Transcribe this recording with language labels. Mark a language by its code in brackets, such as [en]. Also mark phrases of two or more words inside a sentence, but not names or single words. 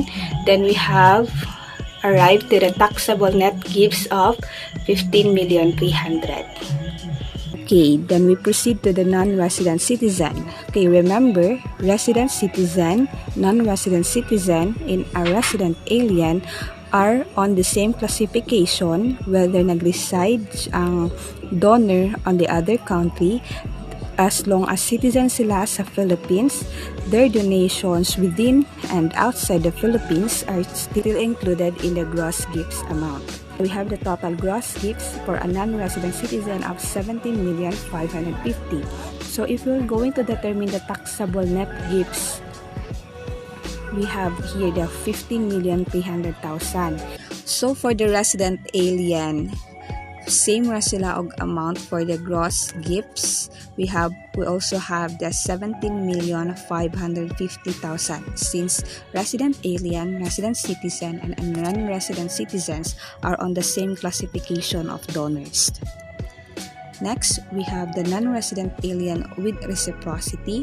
[en] Then we have arrived to the taxable net gifts of 15,300,000. Okay, then we proceed to the non-resident citizen. [tl] Okay, remember, [en] resident citizen, non-resident citizen, and a resident alien are on the same classification whether nag-reside ang donor on the other country. As long as citizen [tl] sila sa [en] Philippines, their donations within and outside the Philippines are still included in the gross gifts amount. We have the total gross gifts for a non-resident citizen of 17,550,000. So if we're going to determine the taxable net gifts, we have here the 15,300,000. So for the resident alien, same [ceb] ra sila og [en] amount for the gross gifts. We also have the 17,550,000 since resident alien, resident citizen, and non-resident citizens are on the same classification of donors. Next, we have the non-resident alien with reciprocity.